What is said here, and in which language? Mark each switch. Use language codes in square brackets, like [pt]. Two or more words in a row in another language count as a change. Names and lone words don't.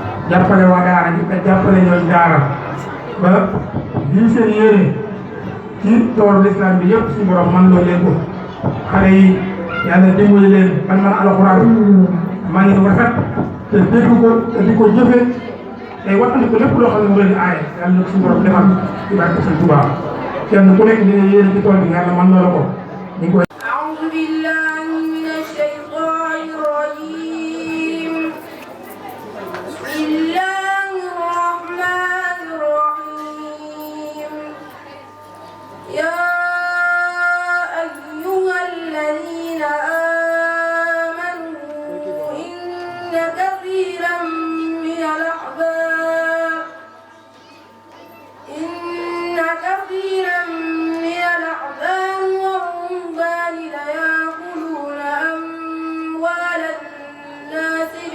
[wo] jàppale waa daara ji te jàppale ñooñ daara ba lii seen yéene ci toolu lislaam bi yëpp suñu borom man loo leen ko xale yi yàlla dimbali leen ban man alxuraan maa ngi rafet te dégg ko te di ko jëfe te wattandi ko lépp loo xam ne mu leen di aaye yàlla na ko suñu borom defal ci barke Sëñ Tuubaa kenn ku nekk dina yéene ci tool bi yàlla man loo la ko ñu ngi koy [ar] أعوذ بالله من الشيطان الرجيم بسم الله الرحمن الرحيم يا أيها الذين آمنوا إن كثيرا من الأحبار والرهبان ليأكلون أموال الناس